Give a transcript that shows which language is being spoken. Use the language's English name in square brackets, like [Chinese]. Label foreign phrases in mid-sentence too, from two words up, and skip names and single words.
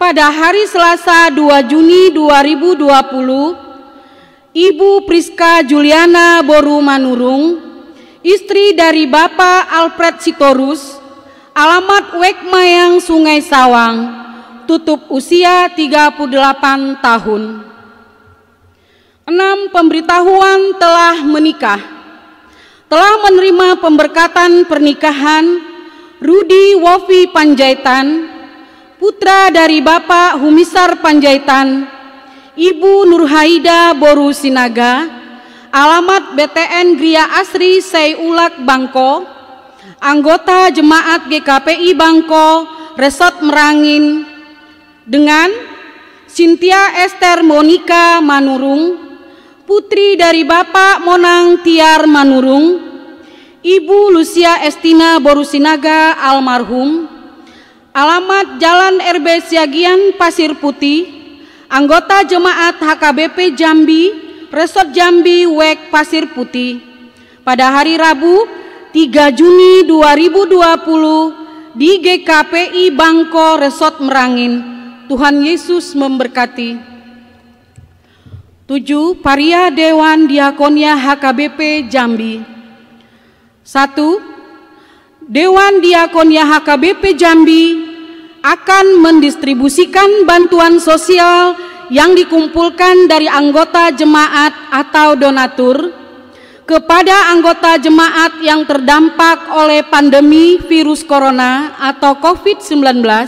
[Indonesian] Pada hari Selasa 2 Juni 2020, Ibu Priska Juliana Boru Manurung, istri dari Bapak Alfred Sitorus, alamat Wek Mayang Sungai Sawang, tutup usia 38 tahun. 6. Pemberitahuan telah menikah, telah menerima pemberkatan pernikahan Rudi Wofi Panjaitan, putra dari Bapak Humisar Panjaitan, Ibu Nurhaida Boru Sinaga, alamat BTN Gria Asri Seiulak Bangko, anggota jemaat GKPI Bangko, Resort Merangin, dengan Cynthia Esther Monika Manurung, putri dari Bapak Monang Tiar Manurung, Ibu Lucia Estina Boru Sinaga almarhum, alamat Jalan RB Siagian Pasir Putih, anggota jemaat HKBP Jambi, Resort Jambi Wek Pasir Putih, pada hari Rabu 3 Juni 2020 di GKPI Bangko Resort Merangin. Tuhan Yesus memberkati. 7. Paria Dewan Diakonia HKBP Jambi. 1. Dewan Diakonia HKBP Jambi akan mendistribusikan bantuan sosial yang dikumpulkan dari anggota jemaat atau donatur kepada anggota jemaat yang terdampak oleh pandemi virus corona atau COVID-19.